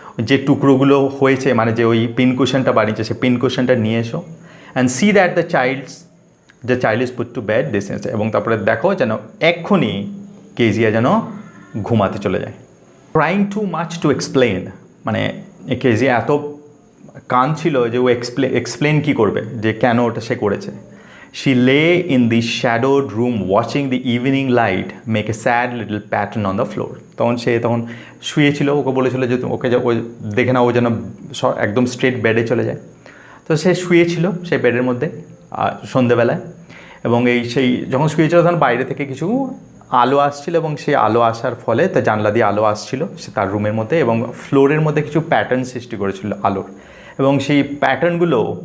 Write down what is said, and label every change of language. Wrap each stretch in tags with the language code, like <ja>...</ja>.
<bn>যে টুকরোগুলো হয়েছে মানে যে ওই পিনকুশনটা বানিয়েছে সে পিনকুশনটা নিয়ে এসো</bn> <en>and see that the child is put to bed this</en> <bn>এবং তারপরে দেখো যেন এক্ষুনি কেজিয়া যেন ঘুমাতে চলে যায়।</bn> <en>trying too much to explain,</en> <bn>মানে কেজিয়া এত কান ছিল যে ও এক্সপ্লেন কী করবে যে কেন ওটা সে করেছে।</bn> <en>She lay in the shadowed room watching the evening light make a sad little pattern on the floor.</en> <bn>তখন শুয়েছিল, ওকে বলেছিল যে ওকে ও দেখে না ও যেন একদম স্ট্রেট বেডে চলে যায়। তো সে শুয়েছিল সেই বেডের মধ্যে সন্ধেবেলায়, এবং সেই যখন শুয়েছিল তখন বাইরে থেকে কিছু আলো আসছিল এবং সেই আলো আসার ফলে তার জানলা দিয়ে আলো আসছিল সে তার রুমের মধ্যে, এবং ফ্লোরের মধ্যে কিছু প্যাটার্ন সৃষ্টি করেছিল আলোর, এবং সেই প্যাটার্নগুলো</bn>